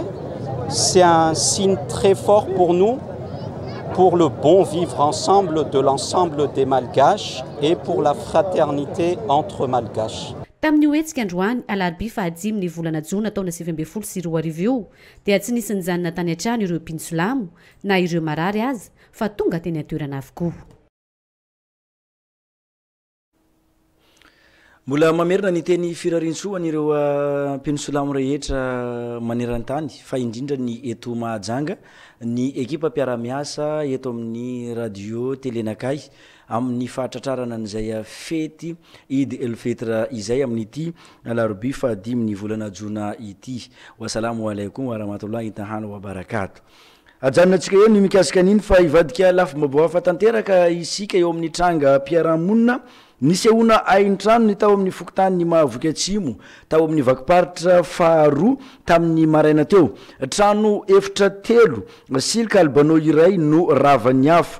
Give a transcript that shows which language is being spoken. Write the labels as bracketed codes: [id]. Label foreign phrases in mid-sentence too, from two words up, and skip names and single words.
[fr] C'est un signe très fort pour nous, pour le bon vivre ensemble de l'ensemble des Malgaches et pour la fraternité entre Malgaches. [mg] tamin'ny oetsika androany alarobia fahadimy ny volana jona taona 2024 io dia tsy nisy nijanona tany an-trano ireo mpinsolamo na ireo marary azy fa tonga teny an-toerana avokoa. mbola mamerina ny teny firarintsoany ireo mpinsolamo rehetra maneran-tany fa indrindra ny eto Mahajanga ny ekipa mpiara-miasa eto amin'ny radio telenakay amin'ny fahatratrarana an'izay fety Eid el-Fitr izay amin'ity alarobia fahadimy ny volana jona ity. [ar] والسلام عليكم ورحمة الله تعالى وبركاته. [mg] Ajanonantsika eo ny mikasika an'iny fa ivadika lafy maboafa tanteraka isika eo amin'ny tranga mpiaramonina nisehona ain-trano ny tao amin'ny fokotany ny Mahavoky Atsimo tao amin'ny vakiparitra faharoa tamin'ny maraina teo. Trano efitra telo silika albanao iray no ravany afo.